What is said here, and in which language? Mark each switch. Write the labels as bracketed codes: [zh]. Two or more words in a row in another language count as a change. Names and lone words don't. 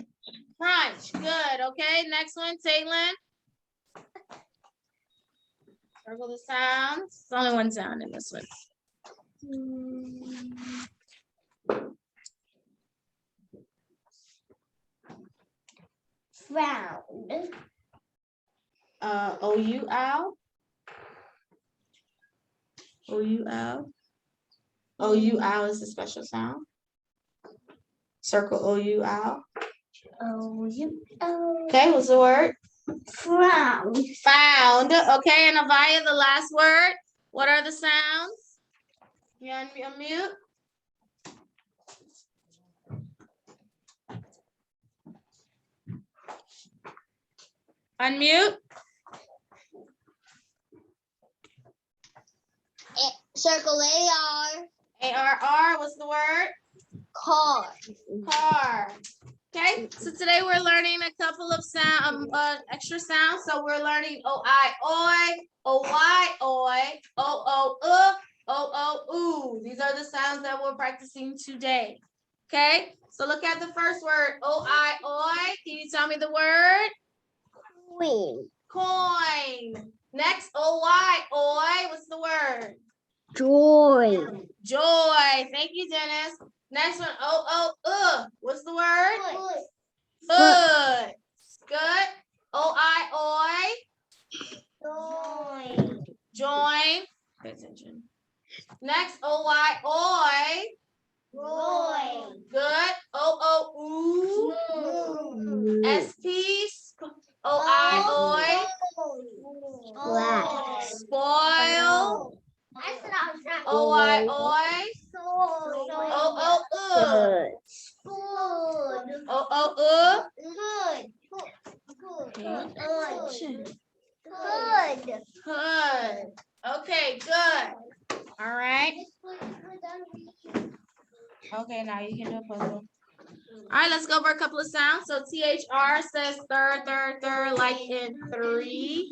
[en] Crunch. Good. Okay. Next one, Taylin. Circle the sounds. There's only one sound in this one. Round. O-U-L. O-U-L. O-U-L is a special sound. Circle O-U-L. O-U-L. Okay, what's the word? Found. Found. Okay, and Avaya, the last word. What are the sounds? You unmute. Unmute. Circle A-R. A-R-R, what's the word? Car. Car. Okay, so today we're learning a couple of extra sounds. So we're learning O-I, oi, O-Y, oi, O-O, O-O, These are the sounds that we're practicing today. Okay, so look at the first word, O-I, oi. Can you tell me the word? Queen. Coin. Next, O-Y, oi. What's the word? Joy. Joy. Thank you, Dennis. Next one, O-O, What's the word? Foot. Good. O-I, oi. Join. Pay attention. Next, O-Y, oi. Roy. Good. O-O, S-P. O-I, Black. Spoil. O-I, O-O, Good. O-O, Good. Hood. Okay, good. All right. Okay, now you can do a puzzle. All right, let's go over a couple of sounds. So THR says third, like in 3.